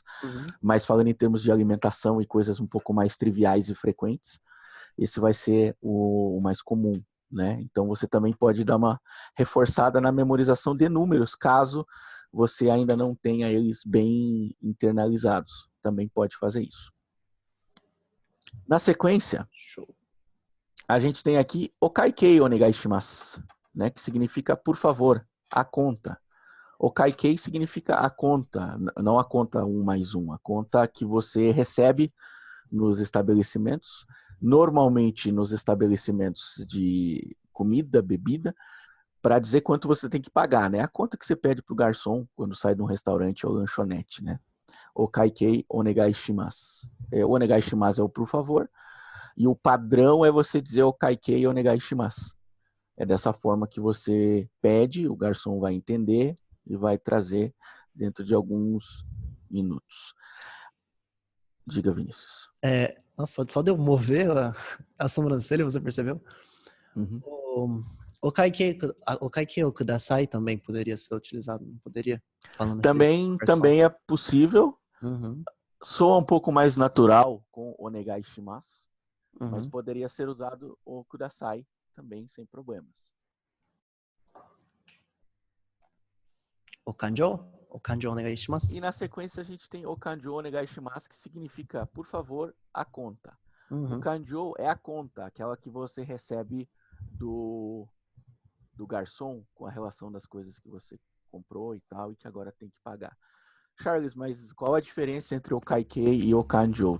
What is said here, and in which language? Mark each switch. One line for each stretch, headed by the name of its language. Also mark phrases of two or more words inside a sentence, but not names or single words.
Portuguese: Mas falando em termos de alimentação e coisas um pouco mais triviais e frequentes, esse vai ser o mais comum, né? Então você também pode dar uma reforçada na memorização de números, caso você ainda não tenha eles bem internalizados. Também pode fazer isso. Na sequência, a gente tem aqui
Japanese: お会計お願いします,
Portuguese: né, que significa por favor, a conta. Okaikei significa a conta, não a conta 1 mais 1, a conta que você recebe nos estabelecimentos, normalmente nos estabelecimentos de comida, bebida, para dizer quanto você tem que pagar, né? A conta que você pede para o garçom quando sai de um restaurante ou lanchonete, né?
Japanese: お会計お願いします. お願いします
Portuguese: é o por favor, e o padrão é você dizer
Japanese: お会計お願いします.
Portuguese: É dessa forma que você pede, o garçom vai entender e vai trazer dentro de alguns minutos. Diga, Vinícius. Nossa, só de eu mover a sobrancelha, você percebeu?
Japanese: お会計をください
Portuguese: também poderia ser utilizado, não poderia? Falando Também é possível. Soa um pouco mais natural com
Japanese: お願いします,
Portuguese: mas poderia ser usado o Kudasai também sem problemas.
Japanese: お勘定お願いします.
Portuguese: E na sequência a gente tem o
Japanese: 勘定お願いします,
Portuguese: que significa, por favor, a conta. O kanjo é a conta, aquela que você recebe do garçom com a relação das coisas que você comprou e tal, e que agora tem que pagar. Charles, mas qual a diferença entre o Kaikei e o Kanjo?